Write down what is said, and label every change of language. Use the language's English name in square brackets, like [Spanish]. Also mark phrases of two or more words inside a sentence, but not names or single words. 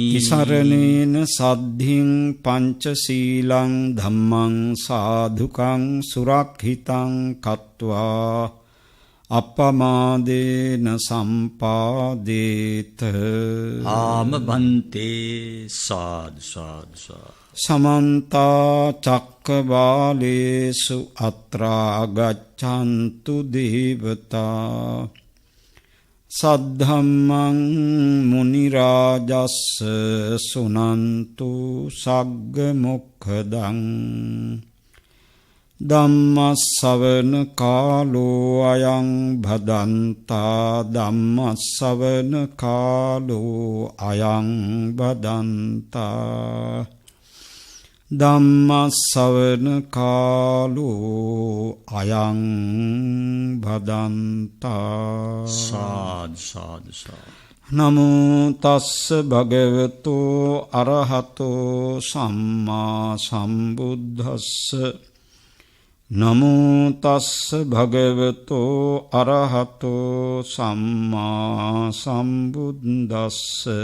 [Pali] තිසරණේන සද්ධින් පංචශීලං ධම්මං සාධුකං සුරක්ෂිතං කତ୍වා අපමාදේන සම්පාදේත. ආම බන්තේ සාදු සාදු සාදු. සමන්ත චක්කවාලේසු අත්‍රා ගච්ඡන්තු දේවතා සද්ධම්මං මුනි රාජස්ස සුනන්තු සග්ග මොක්ඛදං. ධම්මස්සවන කාලෝ අයං භදන්තා ධම්මස්සවන කාලෝ අයං භදන්තා ධම්මස්සවන කාලෝ අයං භදන්තා. සාදු සාදු සාදු. නමෝ තස්ස භගවතු අරහතෝ සම්මා සම්බුද්දස්ස. නමෝ තස්ස භගවතු අරහතෝ සම්මා සම්බුද්දස්ස.